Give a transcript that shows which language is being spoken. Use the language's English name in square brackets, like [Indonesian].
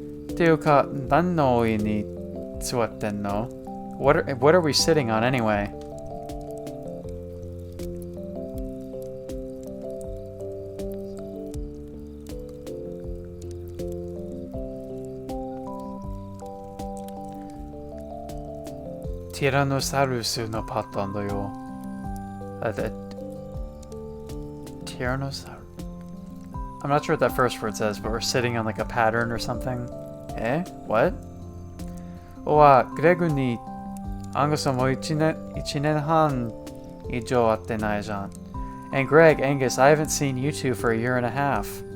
[Japanese] っていうか何の上に座ってんの? [English] What are we sitting on anyway? [Japanese] Tyrannosaurus のパターンだよ [English] Tyrannosaurus. I'm not sure what that first word says, but we're sitting on like a pattern or something. Eh? What? [Japanese] グレグにアンガスはもう1年半以上会ってないじゃん [English] And Greg, Angus, I haven't seen you two for a year and a half.